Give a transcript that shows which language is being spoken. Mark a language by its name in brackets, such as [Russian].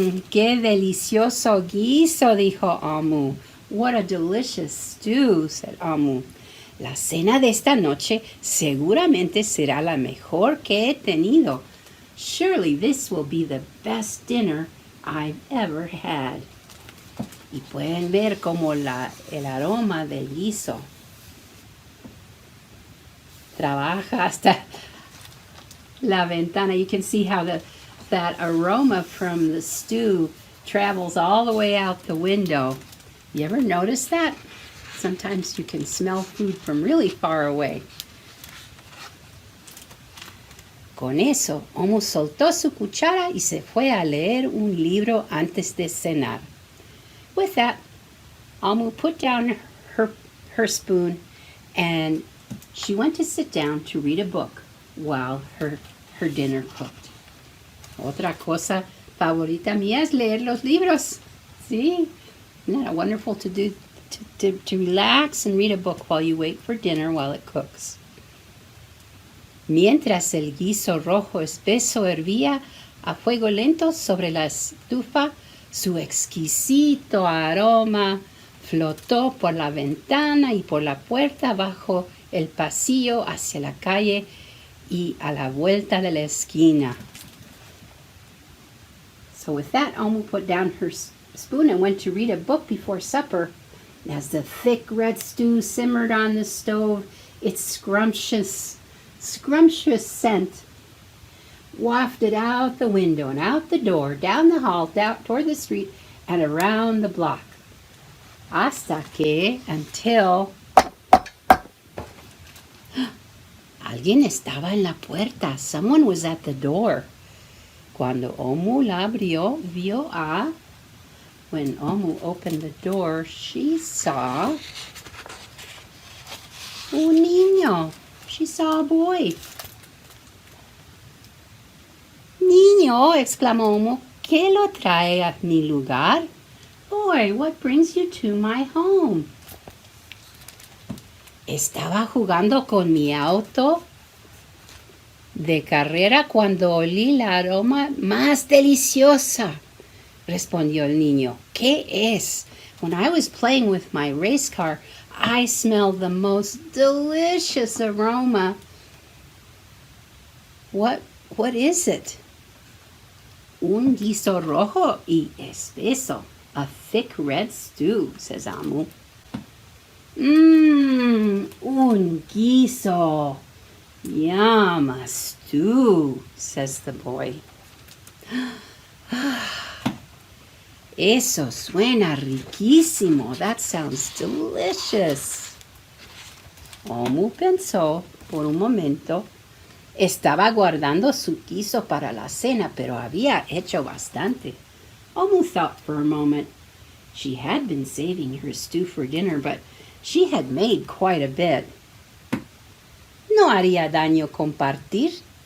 [Spanish] ¡Qué delicioso guiso!, dijo Amu. [English] What a delicious stew, said Amu. [Spanish] La cena de esta noche seguramente será la mejor que he tenido. [English] Surely this will be the best dinner I've ever had. [Spanish] Y pueden ver como el aroma del guiso trabaja hasta la ventana. [English] You can see how that aroma from the stew travels all the way out the window. You ever notice that? Sometimes you can smell food from really far away. [Spanish] Con eso, Amu soltó su cuchara y se fue a leer un libro antes de cenar. [English] With that, Amu put down her spoon and she went to sit down to read a book while her dinner cooked. [Spanish] Otra cosa favorita mía es leer los libros. ¿Sí? [English] Isn't that wonderful to do? To relax and read a book while you wait for dinner while it cooks. [Spanish] Mientras el guiso rojo espeso hervía a fuego lento sobre la estufa, su exquisito aroma flotó por la ventana y por la puerta bajo el pasillo hacia la calle y a la vuelta de la esquina. [English] So with that, Amu put down her spoon and went to read a book before supper. As the thick red stew simmered on the stove, its scrumptious scent wafted out the window and out the door, down the hall, down toward the street, and around the block. [Spanish] Hasta que, [English] until, [Spanish] alguien estaba en la puerta. [English] Someone was at the door. [Spanish] Cuando Omu la abrió, vio a... [English] When Omu opened the door, she saw [Spanish] un niño. [English] She saw a boy. [Spanish] Niño, exclamó Omu, ¿qué lo trae a mi lugar? [English] Boy, what brings you to my home? [Spanish] Estaba jugando con mi auto de carrera cuando olí la aroma más deliciosa, respondió el niño. ¿Qué es? [English] When I was playing with my race car, I smelled the most delicious aroma. What is it? [Spanish] Un guiso rojo y espeso. [English] A thick red stew, says Amu. [Spanish] Un guiso. [English] Yum, a stew, says the boy. [Spanish] Eso suena riquísimo. [English] That sounds delicious. [Spanish] Omu pensó por un momento. Estaba guardando su guiso para la cena, pero había hecho bastante. [English] Omu thought for a moment. She had been saving her stew for dinner, but she had made quite a bit. [Spanish] ¿No haría daño compartir?